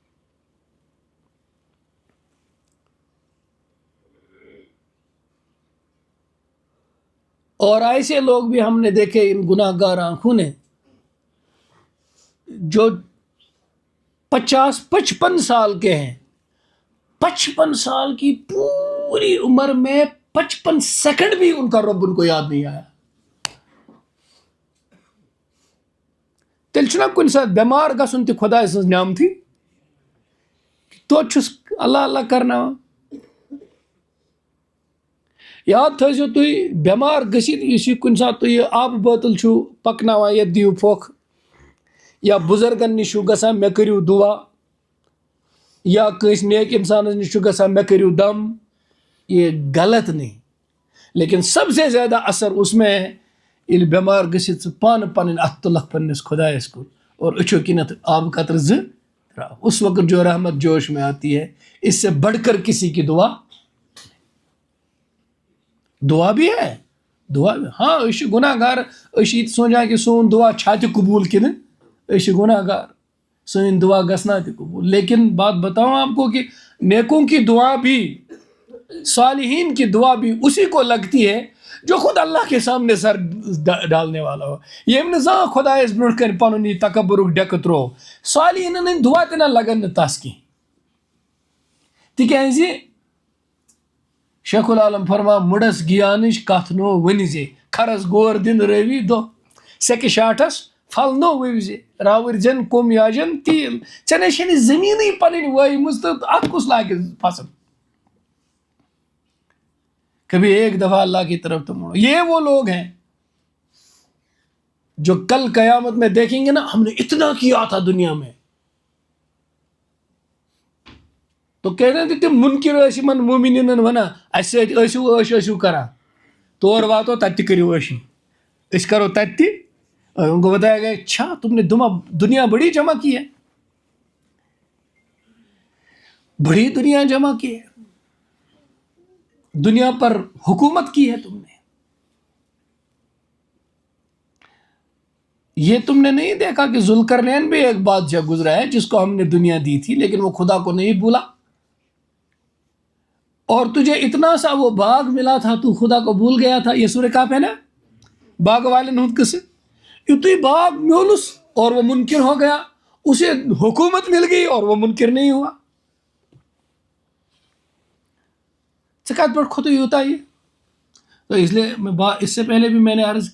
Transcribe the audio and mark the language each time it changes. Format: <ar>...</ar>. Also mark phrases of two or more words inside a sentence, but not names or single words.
<ur>اور ایسے لوگ بھی ہم نے دیکھے ان گناہ گار آنکھوں نے جو 50-55 سال کے ہیں، 55 سال کی پوری عمر میں 55 سیکنڈ بھی ان کا رب ان کو یاد نہیں آیا.</ur> <ks>تیل چھُنا کُنہِ ساتہٕ بیمار گژھُن تہِ خۄداے سٕنٛز نعمتٕے توتہِ چھُس اللہ اللہ کرناوان. یاد تھٲیزیو تُہۍ بیمار گٔژھِتھ یُس یہِ کُنہِ ساتہٕ تُہۍ یہِ آبہٕ بٲتل چھُو پکناوان یَتھ دِیِو پھۄکھ یا بُزرگن نِش چھُو گژھان مےٚ کٔرِو دُعا یا کٲنٛسہِ نیک اِنسانس نِش چھُ گژھان مےٚ کٔرِو دم.</ks> <ur>یہ غلط نہیں لیکن سب سے زیادہ اثر اس میں ہے</ur> <ks>ییٚلہِ بیمار گٔژھِتھ ژٕ پانہٕ پنٕنۍ اَتھٕ تُلکھ پنٛنِس خۄدایس کُن اور أچھو کِنٮ۪تھ آبہٕ قطرٕ 2 ترٛاو</ks> <ur>اس وقت جو رحمت جوش میں آتی ہے اس سے بڑھ کر کسی کی دعا بھی ہے. دعا بھی ہاں</ur> <ks>أسۍ چھِ گُناہ گار أسۍ چھِ یہِ تہِ سونچان کہِ سون دعا چھا تہِ قبوٗل کِنہٕ أسۍ چھِ گُناہ گار سٲنۍ دعا گژھنا تہِ قبوٗل.</ks> <ur>لیکن بات بتاؤں آپ کو کہ نیکوں کی دعا بھی صالحین کی دعا بھی اسی کو لگتی ہے جو خود اللہ کے سامنے سر ڈالنے والا ہو.</ur> <ks>ییٚمۍ نہٕ زانٛہہ خۄدایس برونٛٹھ کَنہِ پنُن یہِ تکبرُک ڈیٚکہٕ تروو صالحیٖنن ہٕنٛدۍ دعا تہِ نہ لگن نہٕ تس کینٛہہ. تِکیازِ شیخ العالم فرمان مُڑس گیانٕچ کتھ نو ؤنۍ زِ کھرس گور دِن رٲوی دۄہ سیٚکہِ شاٹھس پھل نو وٕوۍ زِ راوٕرۍ زٮ۪ن کوٚم یاجن تیٖل. ژےٚ نَے چھےٚ نہٕ زٔمیٖنٕے پنٕنۍ وٲیمٕژ تہٕ اتھ کُس لاگہِ فصل.</ks> <ur>کبھی ایک دفعہ اللہ کی طرف تو مڑو. یہ وہ لوگ ہیں جو کل قیامت میں دیکھیں گے نا ہم نے اتنا کیا تھا دنیا میں تو کہنے تھے</ur> <ks>تم منکر ٲسۍ یِمن مومنیٖنن ونان اسہِ سۭتۍ ٲسِو کران تور واتو تتہِ تہِ کٔرِو ٲشی أسۍ کرو تتہِ تہِ.</ks> <ur>ان کو بتایا گیا اچھا تم نے دنیا بڑی جمع کی ہے بڑی دنیا جمع کی ہے دنیا پر حکومت کی ہے تم نے. یہ تم نے نہیں دیکھا کہ ذوالقرنین بھی ایک بادشاہ گزرا ہے جس کو ہم نے دنیا دی تھی لیکن وہ خدا کو نہیں بھولا اور تجھے اتنا سا وہ باغ ملا تھا تو خدا کو بھول گیا تھا. یہ سورہ کہف ہے نا</ur> <ks>باغ والن ہند قصہ. یتھُے باغ میولُس</ks> <ur>اور وہ منکر ہو گیا اسے حکومت مل گئی اور وہ منکر نہیں ہوا.</ur> <ks>ژٕ کتھ پٮ۪ٹھ کھوتُے یوٗتاہ یہِ</ks> <ur>تو اس لیے اس سے پہلے بھی میں نے عرض</ur>